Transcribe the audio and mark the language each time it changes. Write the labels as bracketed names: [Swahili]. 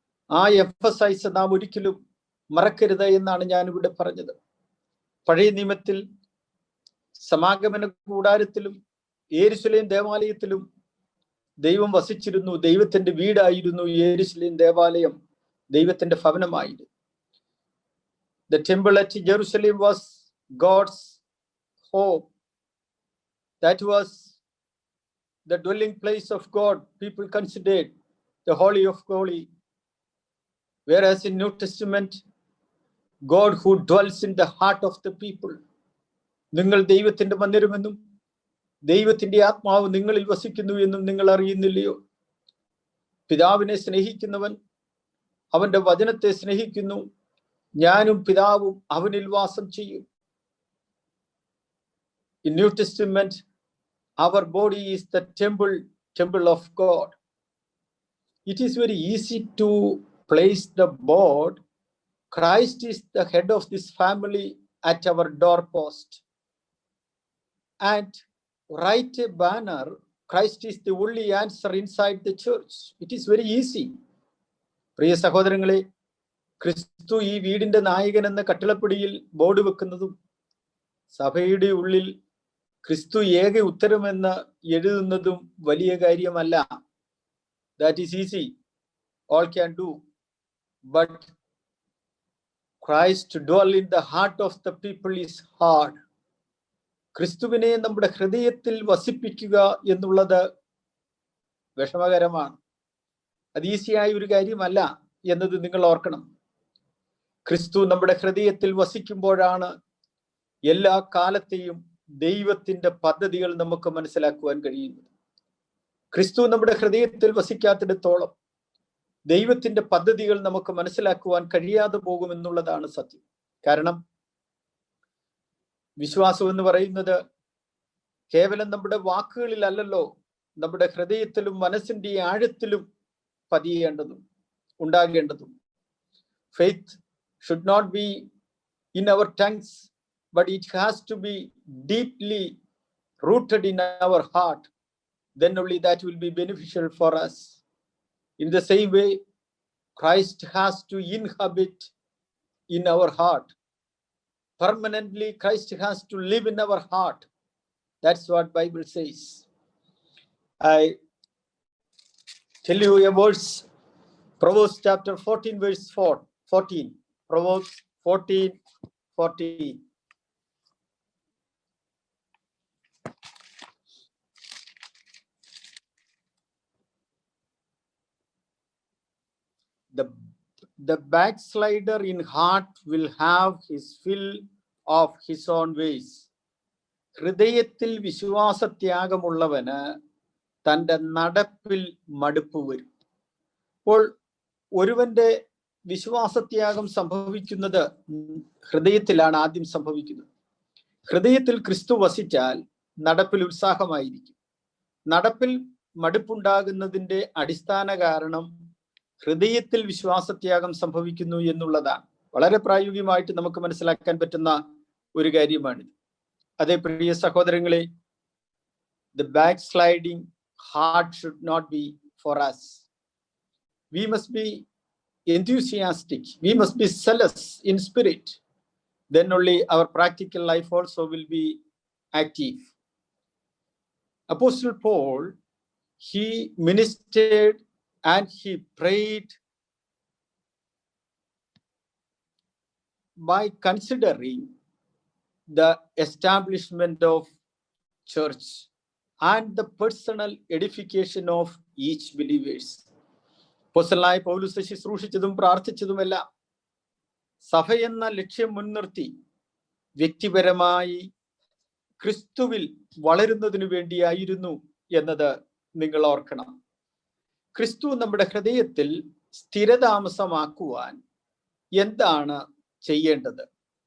[Malayalam] ആ എംഫസൈസ് നാം ഒരിക്കലും മറക്കരുത് എന്നാണ് ഞാനിവിടെ പറഞ്ഞത്. പഴയ നിയമത്തിൽ സമാഗമന കൂടാരത്തിലും യെരൂശലേം ദേവാലയത്തിലും ദൈവം വസിച്ചിരുന്നു. ദൈവത്തിന്റെ വീടായിരുന്നു യെരൂശലേം ദേവാലയം, ദൈവത്തിന്റെ ഭവനമായിരുന്നു. [English] The temple at Jerusalem was God's home. That was the dwelling place of God. People considered the Holy of Holy. Whereas in New Testament, God who dwells in the heart of the people. [Malayalam] നിങ്ങൾ ദൈവത്തിന്റെ മന്ദിരമെന്നും ദൈവത്തിന്റെ ആത്മാവ് നിങ്ങളിൽ വസിക്കുന്നു എന്നും നിങ്ങൾ അറിയുന്നില്ലയോ? പിതാവിനെ സ്നേഹിക്കുന്നവൻ അവന്റെ വചനത്തെ സ്നേഹിക്കുന്നു. ഞാനും പിതാവും അവനിൽ വാസം ചെയ്യും. [English] In New Testament, our body is the temple of God. It is very easy to place the board, Christ is the head of this family, at our doorpost, and write a banner, Christ is the only answer inside the church. It is very easy. [Malayalam] പ്രിയ സഹോദരങ്ങളെ, ക്രിസ്തു ഈ വീടിന്റെ നായകൻ എന്ന കട്ടിളപ്പടിയിൽ board വെക്കുന്നതും സഭയുടെ ഉള്ളിൽ ക്രിസ്തു ഏക ഉത്തരമെന്ന് എഴുതുന്നതും വലിയ കാര്യമല്ല. [English] That is easy. All can do. But Christ to dwell in the heart of the people is hard. [Malayalam] ക്രിസ്തുവിനെ നമ്മുടെ ഹൃദയത്തിൽ വസിപ്പിക്കുക എന്നുള്ളത് വിഷമകരമാണ്. അത് ഈസിയായ ഒരു കാര്യമല്ല എന്നത് നിങ്ങൾ ഓർക്കണം. ക്രിസ്തു നമ്മുടെ ഹൃദയത്തിൽ വസിക്കുമ്പോഴാണ് എല്ലാ കാലത്തെയും ദൈവത്തിന്റെ പദ്ധതികൾ നമുക്ക് മനസ്സിലാക്കുവാൻ കഴിയുന്നത്. ക്രിസ്തു നമ്മുടെ ഹൃദയത്തിൽ വസിക്കാത്തിടത്തോളം ദൈവത്തിന്റെ പദ്ധതികൾ നമുക്ക് മനസ്സിലാക്കുവാൻ കഴിയാതെ പോകുമെന്നുള്ളതാണ് സത്യം. കാരണം വിശ്വാസം എന്ന് പറയുന്നത് കേവലം നമ്മുടെ വാക്കുകളിലല്ലല്ലോ, നമ്മുടെ ഹൃദയത്തിലും മനസ്സിന്റെ ആഴത്തിലും പതിയേണ്ടതും ഉണ്ടാകേണ്ടതും. [English] Faith should not be in our tongues, but it has to be deeply rooted in our heart. Then only that will be beneficial for us. In the same way, Christ has to inhabit in our heart. Permanently, Christ has to live in our heart. That's what Bible says. I tell you a verse, Proverbs chapter 14, verse 14. Proverbs 14:14. The backslider in heart will have his fill of his own ways. [Malayalam] ഹൃദയത്തിൽ വിശ്വാസത്യാഗമുള്ളവന് തൻ്റെ നടപ്പിൽ മടുപ്പ് വരും. അപ്പോൾ ഒരുവന്റെ വിശ്വാസത്യാഗം സംഭവിക്കുന്നത് ഹൃദയത്തിലാണ് ആദ്യം സംഭവിക്കുന്നത്. ഹൃദയത്തിൽ ക്രിസ്തു വസിച്ചാൽ നടപ്പിൽ ഉത്സാഹമായിരിക്കും. നടപ്പിൽ മടുപ്പുണ്ടാകുന്നതിൻ്റെ അടിസ്ഥാന കാരണം ഹൃദയത്തിൽ വിശ്വാസത്യാഗം സംഭവിക്കുന്നു എന്നുള്ളതാണ്. വളരെ പ്രായോഗികമായിട്ട് നമുക്ക് മനസ്സിലാക്കാൻ പറ്റുന്ന ഒരു കാര്യമാണിത്. അതേ പ്രിയ സഹോദരങ്ങളെ, [English] the backsliding heart should not be for us. We must be enthusiastic. We must be zealous in spirit. Then only our practical life also will be active. Apostle Paul, he ministered and he prayed by considering the establishment of church and the personal edification of each believers. [Malayalam] അപ്പോസ്തലനായ പൗലോസ് ശുശ്രൂഷിച്ചതും പ്രാർത്ഥിച്ചതുമെല്ലാം സഭയെന്ന ലക്ഷ്യം മുൻനിർത്തി വ്യക്തിപരമായി ക്രിസ്തുവിൽ വളരുന്നതിനു വേണ്ടിയായിരുന്നു എന്നത് നിങ്ങൾ ഓർക്കണം. ക്രിസ്തു നമ്മുടെ ഹൃദയത്തിൽ സ്ഥിരതാമസമാക്കുവാൻ എന്താണ് ചെയ്യേണ്ടത്?